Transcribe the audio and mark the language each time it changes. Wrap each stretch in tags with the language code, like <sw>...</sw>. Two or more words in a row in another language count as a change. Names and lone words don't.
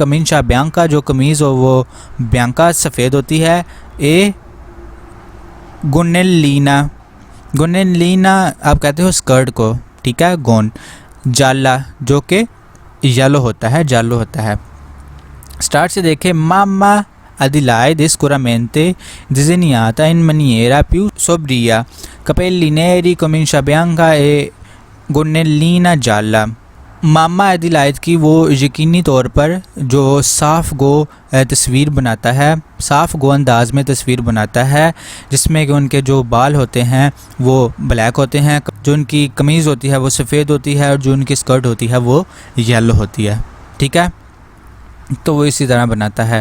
<it>camicia bianca,</it> <hi>जो कमीज़ हो वो ब्यांका सफ़ेद होती है।</hi> <it>e gonnellina</it> <hi>आप कहते हो स्कर्ट को, ठीक है, गोन।</hi> <it>जाला,</it> <hi>जो कि येलो होता है, स्टार्ट से देखें, मामा</hi> <it>Adelaide sicuramente disegnata in maniera più sobria, capelli neri, camicia bianca e gonnellina gialla।</it> <hi>मामा एडिलाइड की वो यकीनी तौर पर जो साफ़ गो तस्वीर बनाता है, साफ़ गो अंदाज में तस्वीर बनाता है, जिसमें कि उनके जो बाल होते हैं वो ब्लैक होते हैं, जो उनकी कमीज़ होती है वो सफ़ेद होती है, और जो उनकी स्कर्ट होती है वो येलो होती है, ठीक है, तो वो इसी तरह बनाता है।</hi>